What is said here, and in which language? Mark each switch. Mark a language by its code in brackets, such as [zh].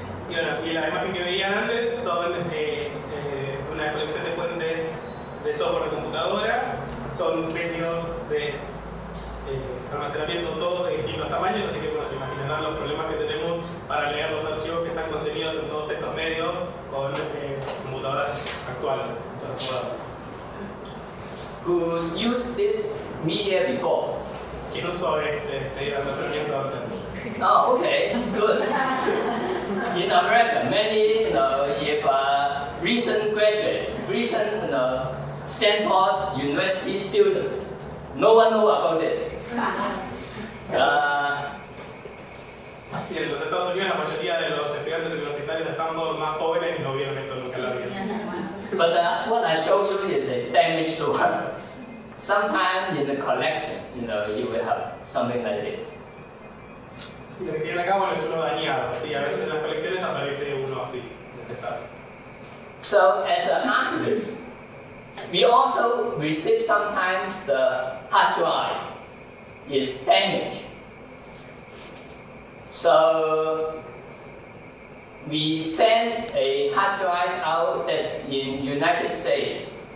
[es] Y bueno, y la imagen que veían antes son una colección de fuentes de software de computadora, son medios de almacenamiento todos de distintos tamaños, así que se imaginarán los problemas que tenemos para leer los archivos que están contenidos en todos estos medios con computadoras actuales. [en] Who used this media before? [es] ¿Quién usó este almacenamiento antes? [en] Oh, okay, good. In America, many, if recent graduate, recent, Stanford University students, no one know about this. [es] Y en los Estados Unidos, la mayoría de los estudiantes universitarios de Stanford más jóvenes no vieron esto nunca en la vida. [en] But what I showed you is a damaged one. Sometimes in the collection, you will have something like this. [es] Y lo que tienen acá, bueno, es uno dañado. Sí, a veces en las colecciones aparece uno así, en este estado. [en] So as an archivist, we also receive sometimes the hard drive is damaged. So we send a hard drive out that's in United States.